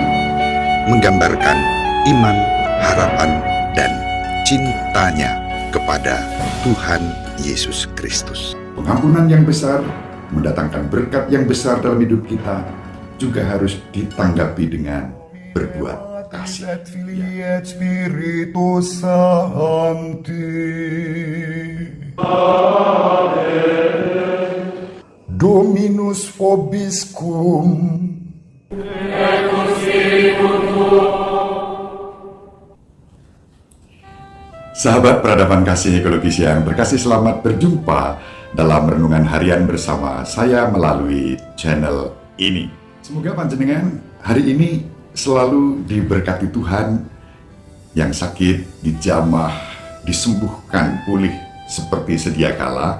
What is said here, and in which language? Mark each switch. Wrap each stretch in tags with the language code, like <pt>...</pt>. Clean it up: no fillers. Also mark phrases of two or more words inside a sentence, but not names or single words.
<id>menggambarkan iman, harapan, dan cintanya kepada Tuhan Yesus Kristus. pengampunan yang besar, mendatangkan berkat yang besar dalam hidup kita, juga harus ditanggapi dengan berbuat kasih.</id> <la>Et Filii et Spiritus Sancti. Dominus vobiscum.</la> <id>Sahabat peradaban kasih ekologis yang berkasih, selamat berjumpa dalam renungan harian bersama saya melalui channel ini. Semoga panjenengan hari ini selalu diberkati Tuhan, yang sakit dijamah, disembuhkan pulih seperti sedia kala.</id>